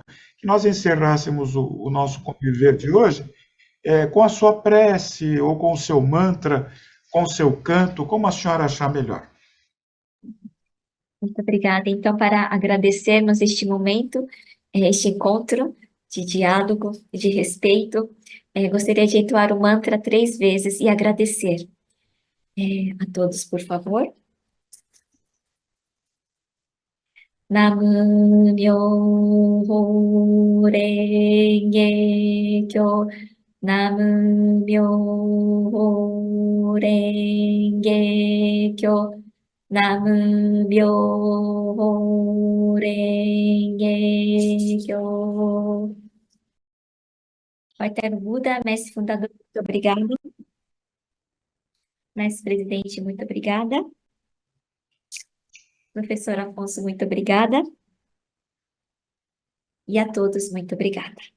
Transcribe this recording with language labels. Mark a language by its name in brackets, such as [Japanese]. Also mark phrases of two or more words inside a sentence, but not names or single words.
[Portuguese] Que nós encerrássemos o nosso conviver de hoje com a sua prece, ou com o seu mantra, com o seu canto, como a senhora achar melhor. Muito obrigada. Então, para agradecermos este momento, este encontro de diálogo, de respeito, gostaria de entoar o mantra 3 vezes e agradecer a todos, por favor. [Japanese] 南無妙法蓮華経、南無妙法蓮華経、南無妙法蓮華経. [Portuguese] Ó Eterno Buda, mestre fundador, muito obrigado. Mestre presidente, muito obrigada. Professor Afonso, muito obrigada. E a todos, muito obrigada.